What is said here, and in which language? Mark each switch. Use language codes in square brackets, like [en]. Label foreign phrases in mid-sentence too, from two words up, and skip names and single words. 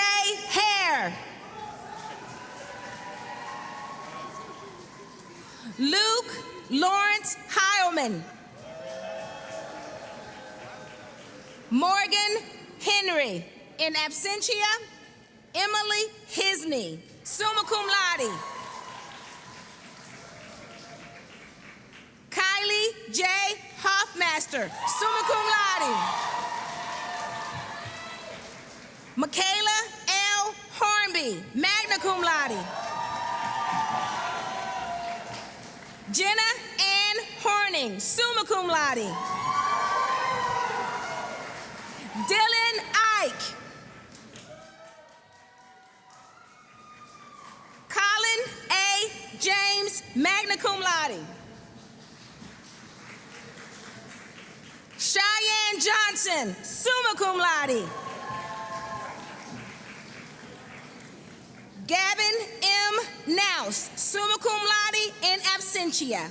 [en] Hare. Luke Lawrence Heilman. [la] Morgan Henry, in absentia. Emily Hisney, summa cum laude. [en] Kylie J. [la] Hoffmaster, summa cum laude. [en] Michaela L. [la] Hornby, magna cum laude. Jenna Ann Horning, summa cum laude. [en] Dylan Ike. Colin A. James, [la] magna cum laude. Cheyenne Johnson, summa cum laude. [en] Gavin M. [la] Nouse, summa cum laude, in absentia.